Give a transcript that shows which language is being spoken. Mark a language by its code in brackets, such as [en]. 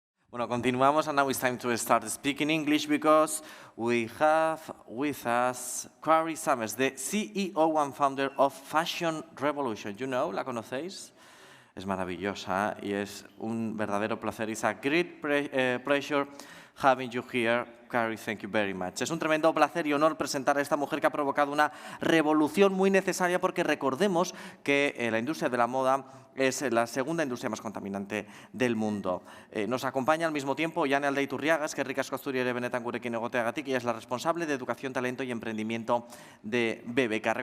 [es] Bueno, continuamos, [en] and now it's time to start speaking English because we have with us Sommers, the CEO and founder of Fashion Revolution. You know, [es] ¿la conocéis? Es maravillosa y es un verdadero placer. [en] It's a great pleasure having you here. Carrie, thank you very much. [es] Es un tremendo placer y honor presentar a esta mujer que ha provocado una revolución muy necesaria porque recordemos que la industria de la moda es la segunda industria más contaminante del mundo. Nos acompaña al mismo tiempo Oihane Aldayturriaga, [eu] eskerrik asko zuri ere benetan gurekin egoteagatik, [es] y es la responsable de educación, talento y emprendimiento de BBK.